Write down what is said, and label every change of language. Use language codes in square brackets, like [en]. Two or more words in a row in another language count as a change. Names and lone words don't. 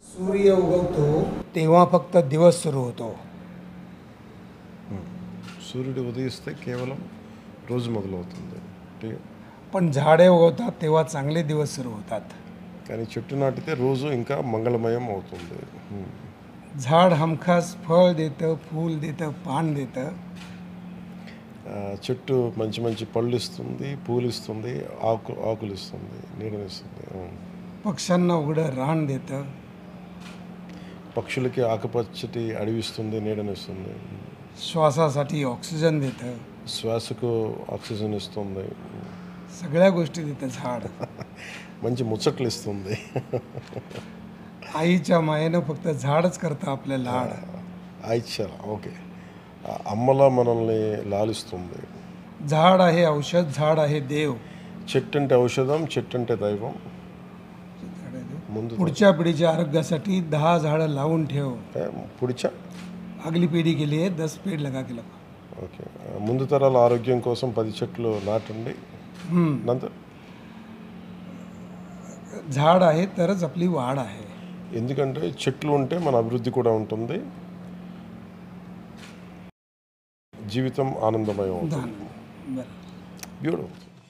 [mr] सूर्य उगवतो तेव्हा फक्त दिवस सुरू होतो. [te] సూర్యుడు ఉదయిస్తే కేవలం రోజు మొదలవుతుంది. [mr] पण झाडे उगवतात तेव्हा चांगले दिवस सुरू होतात. [te] కానీ చెట్టు నాటితే రోజు ఇంకా మంగళమయం అవుతుంది. [mr] झाड हमखास फळ देतं, फूल देतं, पान देतं. [te] చెట్టు మంచి మంచి పళ్ళు ఇస్తుంది, పూలు ఇస్తుంది, ఆకులు ఇస్తుంది, నీడనిస్తుంది. [mr] पक्ष्यांना उघडं रान देतं. [te] పక్షులకి ఆకుపచ్చటి అడవిస్తుంది, నీడనిస్తుంది. [mr] श्वासासाठी ऑक्सिजन देतं. [te] శ్వాసకు ఆక్సిజన్ ఇస్తుంది. [mr] सगळ्या गोष्टी देतं झाड. [te] మంచి ముచ్చట్లు ఇస్తుంది. [mr] आईच्या मायेनं फक्त झाडच करतं आपले लाड. [te] ఆయిచ్చా ఓకే, అమ్మలా మనల్ని లాలిస్తుంది. [mr] झाड आहे औषध, झाड आहे देव. [te] చెట్టు అంటే ఔషధం, చెట్టు అంటే దైవం. ముందు [mr] पुढच्या पिढीच्या आरोग्यासाठी 10 झाडं लावून ठेव. పుడిచా [hi] अगली पीढ़ी के लिए 10 पेड़ लगा के लगाओ. [te] ఓకే, ముందు తరాల ఆరోగ్యం కోసం 10 చెట్లు నాటండి. నంతరం [mr] झाड आहे तरच आपली वाढ आहे. [te] ఎందుకంటే చెట్లు ఉంటే మన అభివృద్ధి కూడా ఉంటుంది, జీవితం ఆనందమయం అవుతుంది. [mr] बरं. [te] బ్యూటిఫుల్.